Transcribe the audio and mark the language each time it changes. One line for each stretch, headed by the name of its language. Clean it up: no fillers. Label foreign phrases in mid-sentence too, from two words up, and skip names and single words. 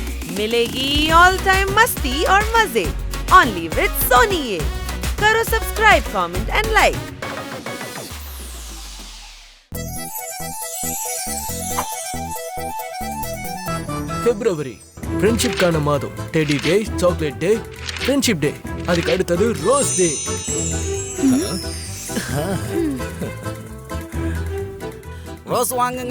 Hindi: मिलेगी
English: all time
Hindi: मस्ती और मजे
English: only with
Hindi: सोनी ये।
English: करो subscribe, comment and like.
Tamil: பிப்ரவரி ஃப்ரெண்ட்ஷிப்கான மாதம்.
English: Teddy Day, Chocolate Day, Friendship Day,
Tamil: அதுக்கு அடுத்தது
English: Rose Day.
Tamil: ரோஸ் வாங்குங்க.